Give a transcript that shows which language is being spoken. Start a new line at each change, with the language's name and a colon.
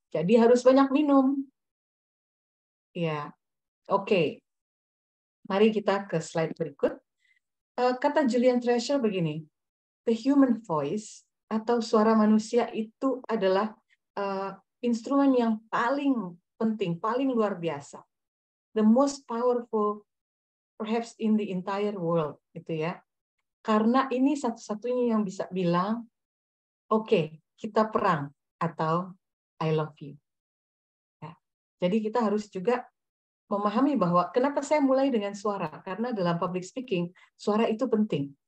Indonesian: Jadi harus banyak minum. Ya. Oke. Mari kita ke slide berikut. Kata Julian Treasure begini,
English: the human voice
Indonesian: atau suara manusia itu adalah instrumen yang paling penting, paling luar biasa.
English: The most powerful perhaps in the entire world,
Indonesian: gitu ya. Karena ini satu-satunya yang bisa bilang, oke, kita perang, atau
English: I love you.
Indonesian: Ya. Jadi kita harus juga memahami bahwa kenapa saya mulai dengan suara, karena dalam public speaking, suara itu penting.